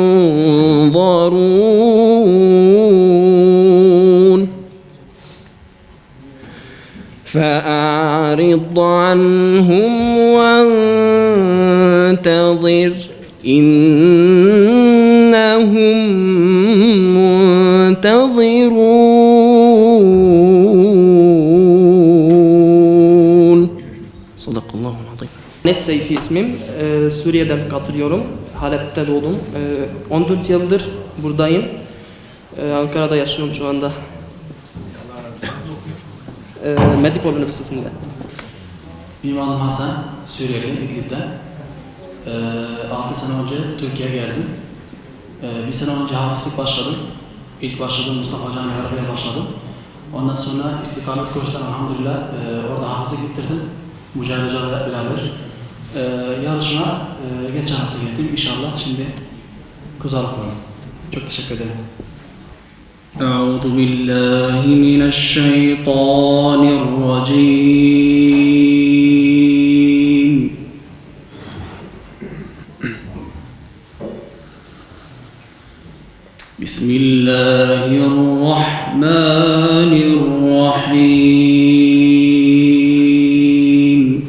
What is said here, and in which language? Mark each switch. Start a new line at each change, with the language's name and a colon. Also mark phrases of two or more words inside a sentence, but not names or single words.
Arabic: ينظرون فأعرض عنهم وانتظر إنهم منتظرون صدق الله العظيم.
Turkish: Net Seyfi ismim. Suriye'den katılıyorum. Halep'te doğdum. 14 yıldır buradayım. Ankara'da yaşıyorum şu anda. Medipol Üniversitesi'nde. Benim adım Hasan, Suriyeliyim, İdlib'den. 6 sene önce Türkiye'ye geldim. Bir sene önce hafızlık başladım. İlk başladım Mustafa Hoca'yla beraber başladım. Ondan sonra istikamet kursuna elhamdülillah orada hafızlık bitirdim. Mücahit Hoca'yla beraber. Yarışına geçen hafta geldim. İnşallah şimdi kuzalık var. Çok teşekkür ederim.
Arabic: أعوذ بالله من الشيطان الرجيم بسم الله الرحمن الرحيم